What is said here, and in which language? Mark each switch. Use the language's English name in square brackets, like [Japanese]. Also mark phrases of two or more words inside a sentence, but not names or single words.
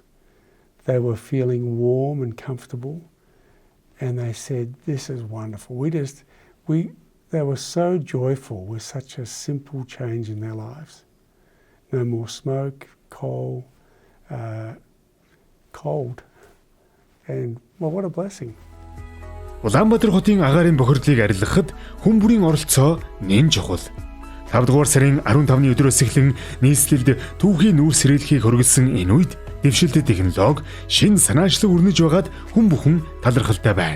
[English] They were feeling warm and comfortable, and they said, "This is wonderful." They were so joyful with such a simple change in their lives. No more smoke, coal, cold, and well, what a blessing. [Mongolian] Улаанбаатар хотын агаарын бохирдлыг арилгахад хүн бүрийн оролцоо нэн чухал. 5 дугаар сарын 15-ны өдрөөс эхлэн нийслэлд түүхийн нүүрс сэрээлхийг хөргөлсөн энэ үед дэвшилт технологи шин санаачлаг өрнөж байгаад хүн бүхэн талархалтай байна.